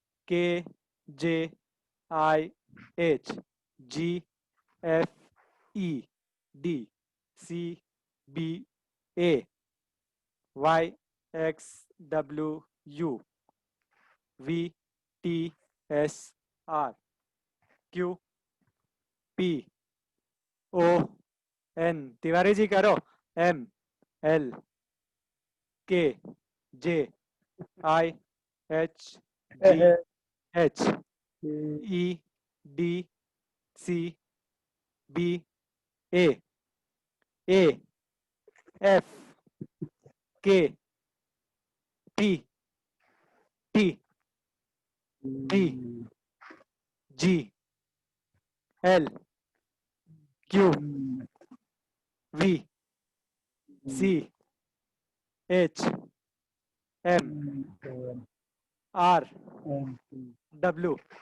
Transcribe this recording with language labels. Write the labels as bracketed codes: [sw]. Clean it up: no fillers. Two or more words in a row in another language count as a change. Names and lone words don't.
[en] K, J, I, H, G F E D C B A Y X W U V T S R Q P O N [hi] तिवारी जी करो [en] M L K J I H G H E D C B A F K P T V G L Q V C H M R W